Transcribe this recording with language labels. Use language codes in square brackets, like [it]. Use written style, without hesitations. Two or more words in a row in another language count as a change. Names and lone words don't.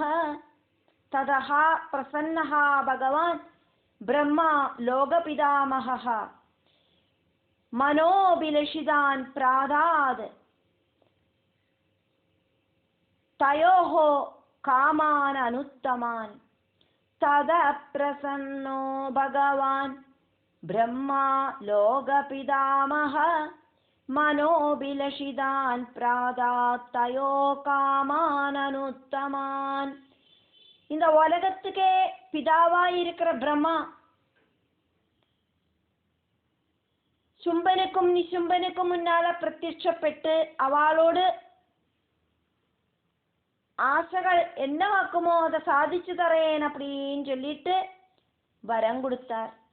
[sa] തതഃ പ്രസന്നഃ ഭഗവാൻ ബ്രഹ്മാ ലോകപിതാമഹഃ മനോഭിലഷിതാൻ പ്രാദാത് തയോഃ കാമാൻ അനുത്തമാൻ. തദഃ പ്രസന്നോ ഭഗവാൻ ബ്രഹ്മാ ലോകപിതാമഹ മനോഭിലഷിതാൻ പ്രാദാத் तयो कामान् अनुत्तमान्. [ta] இந்த உலகத்துக்கே பிதாவாய் இருக்கிற பிரம்மா சும்பனுக்கும் நிசும்பனுக்கும் முன்னால பிரத்யட்சப்பட்டு அவளோடு ஆசைகள் என்னவாக்குமோ அதை சாதிச்சு தரேன் அப்படின்னு சொல்லிட்டு வரம் கொடுத்தார்.